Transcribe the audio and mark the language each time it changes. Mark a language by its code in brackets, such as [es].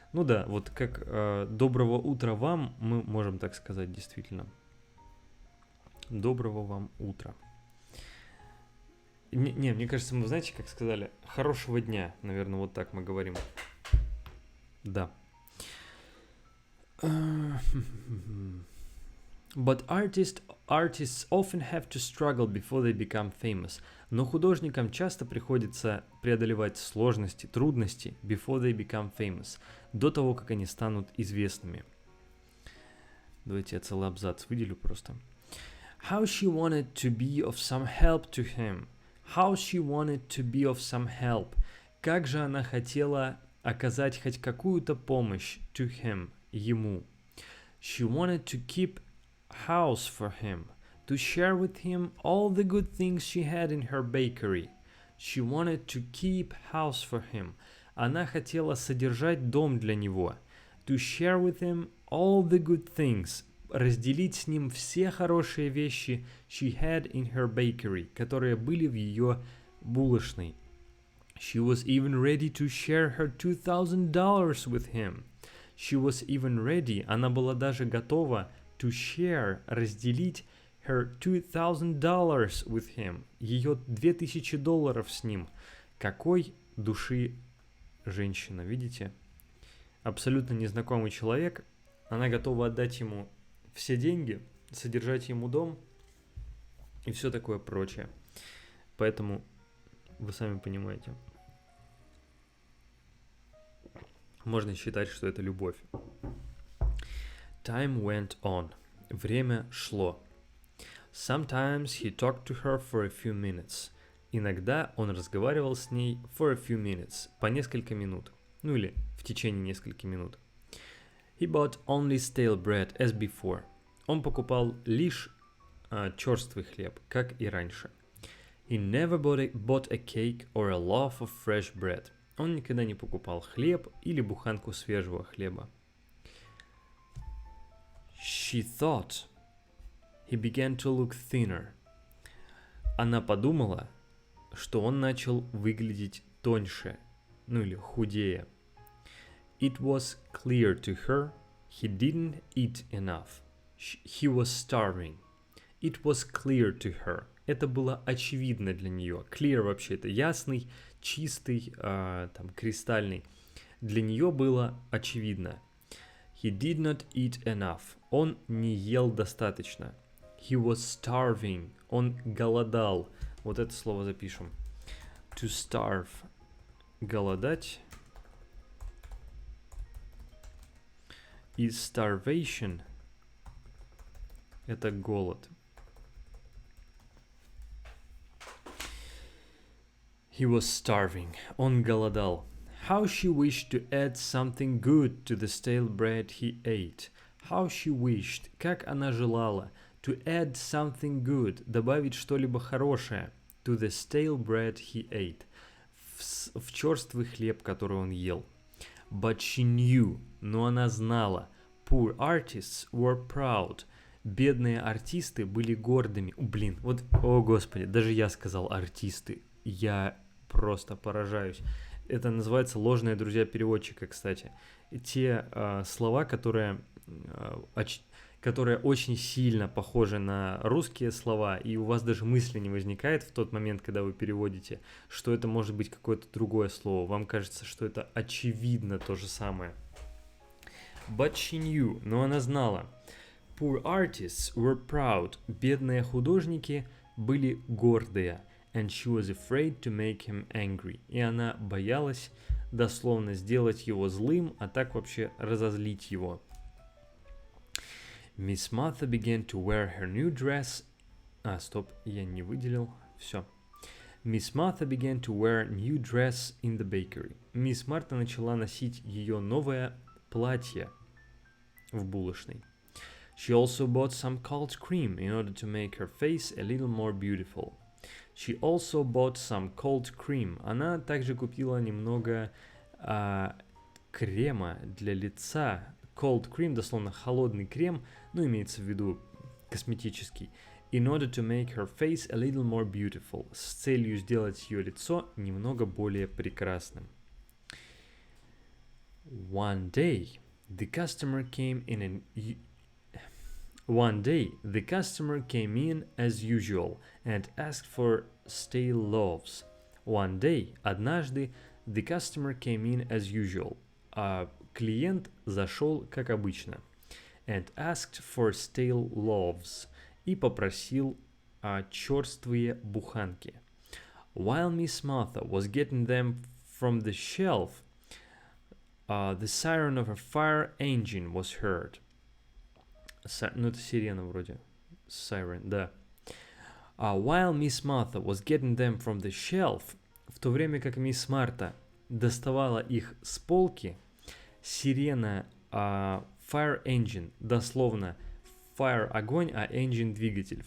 [ru] Ну да, вот как «доброго утра вам» мы можем так сказать действительно. Доброго вам утра. Не, мне кажется, мы, знаете, как сказали, «хорошего дня», наверное, вот так мы говорим. Да. [en] But artists often have to struggle before they become famous. [ru] Но художникам часто приходится преодолевать сложности, трудности [en] before they become famous, [ru] до того, как они станут известными. Давайте я целый абзац выделю просто. [en] How she wanted to be of some help to him. How she wanted to be of some help. [ru] Как же она хотела оказать хоть какую-то помощь [en] to him, [ru] ему. [en] She wanted to keep house for him, to share with him all the good things she had in her bakery. She wanted to keep house for him. [ru] Она хотела содержать дом для него. [en] To share with him all the good things. [ru] Разделить с ним все хорошие вещи [en] she had in her bakery, [ru] которые были в ее булочной. [en] She was even ready to share her $2,000 with him. She was even ready, [ru] она была даже готова [en] to share, [ru] разделить [en] her $2,000 with him, [ru] ее $2000 с ним. Какой души женщина, видите? Абсолютно незнакомый человек, она готова отдать ему все деньги, содержать ему дом и все такое прочее. Поэтому вы сами понимаете. Можно считать, что это любовь. [en] Time went on. [ru] Время шло. [en] Sometimes he talked to her for a few minutes. [ru] Иногда он разговаривал с ней [en] for a few minutes, [ru] по несколько минут. Ну или в течение нескольких минут. [en] He bought only stale bread as before. [ru] Он покупал лишь черствый хлеб, как и раньше. [en] He never bought a cake or a loaf of fresh bread. [ru] Он никогда не покупал хлеб или буханку свежего хлеба. [en] She thought he began to look thinner. [ru] Она подумала, что он начал выглядеть тоньше, ну или худее. [en] It was clear to her he didn't eat enough. He was starving. It was clear to her. [ru] Это было очевидно для нее. Clear вообще это ясный, чистый, там, кристальный. Для нее было очевидно. [en] He did not eat enough. [ru] Он не ел достаточно. [en] He was starving. [ru] Он голодал. Вот это слово запишем. To starve. Голодать. И starvation. Это голод. [en] He was starving. [ru] Он голодал. [en] How she wished to add something good to the stale bread he ate. How she wished. [ru] Как она желала. [en] To add something good. [ru] Добавить что-либо хорошее. [en] To the stale bread he ate. [ru] В черствый хлеб, который он ел. [en] But she knew. [ru] Но она знала. [en] Poor artists were proud. [ru] Бедные артисты были гордыми. Вот, о господи, даже я сказал артисты. Я просто поражаюсь. Это называется ложные друзья переводчика, кстати. Те слова, которые очень сильно похожи на русские слова, и у вас даже мысли не возникает в тот момент, когда вы переводите, что это может быть какое-то другое слово. Вам кажется, что это очевидно то же самое. [en] But she knew, [ru] но она знала. [en] Poor artists were proud. [ru] Бедные художники были гордые. [en] And she was afraid to make him angry. [ru] И она боялась дословно сделать его злым, а так вообще разозлить его. [en] Miss Martha began to wear her new dress. [ru] Я не выделил. Все. [en] Miss Martha began to wear new dress in the bakery. [ru] Мисс Марта начала носить ее новое платье в булочной. [en] She also bought some cold cream in order to make her face a little more beautiful. She also bought some cold cream. [ru] Она также купила немного крема для лица. Cold cream, дословно холодный крем, но имеется в виду косметический. [en] In order to make her face a little more beautiful. [ru] С целью сделать ее лицо немного более прекрасным. [en] One day, the customer came in as usual and asked for stale loaves. One day, [ru] однажды, [en] the customer came in as usual. [ru] Клиент зашел, как обычно. [en] And asked for stale loaves. [ru] И попросил черствые буханки. [en] While Miss Martha was getting them from the shelf, the siren of a fire engine was heard. [ru] Ну, это сирена вроде. Siren, да. [en] While Miss Martha was getting them from the shelf, [ru] в то время как мисс Марта доставала их с полки, сирена [en] fire engine, [ru] дословно fire – огонь, а engine – двигатель.